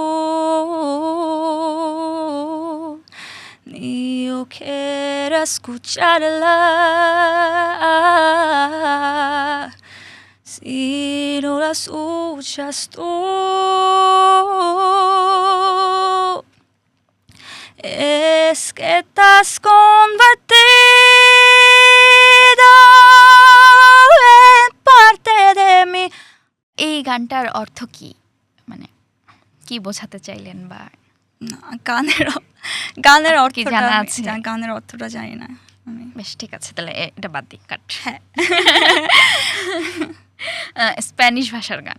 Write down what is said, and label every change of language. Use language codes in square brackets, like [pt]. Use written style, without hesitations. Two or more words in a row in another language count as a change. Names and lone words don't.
[es] ni yo quiero escucharla si no la escuchas tú es que estás convertido en parte de mí. [bn] এই গানটার অর্থ কি, মানে কি বোঝাতে চাইলেন? বা না, গানের কি অর্থটা জানা আছে? গানের অর্থটা জানি না আমি। বেশ, ঠিক আছে, তাহলে এটা বাদ দিই, কাট। হ্যাঁ স্প্যানিশ ভাষার গান।